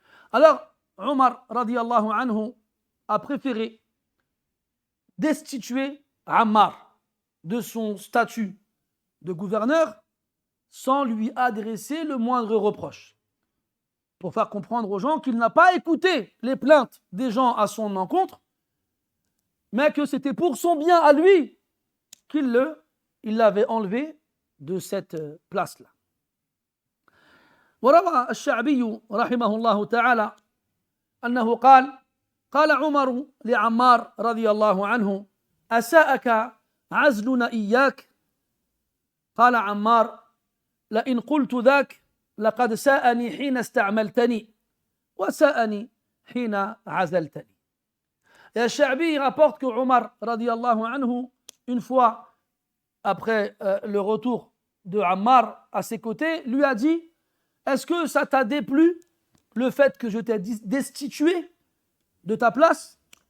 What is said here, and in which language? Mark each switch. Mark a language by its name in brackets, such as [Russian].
[French] Alors, Omar radiyallahu anhu a préféré destituer Ammar de son statut de gouverneur sans lui adresser le moindre reproche, pour faire comprendre aux gens qu'il n'a pas écouté les plaintes des gens à son encontre, mais que c'était pour son bien à lui qu'il l'avait enlevé de cette place-là. [Arabic] وروى الشعبي رحمه الله تعالى أنه قال عمر لعمار رضي الله عنه أساءك عزلنا إياك؟ قال عمار لئن قلت ذاك لقد ساءني حين استعملتني وساءني حين عزلتني. [French] Et Al-Sha'bi rapporte que Omar radiyallahu anhu, une fois après le retour de Ammar à ses côtés, lui a dit: est-ce que ça t'a déplu le fait que je t'ai destitué de ta place?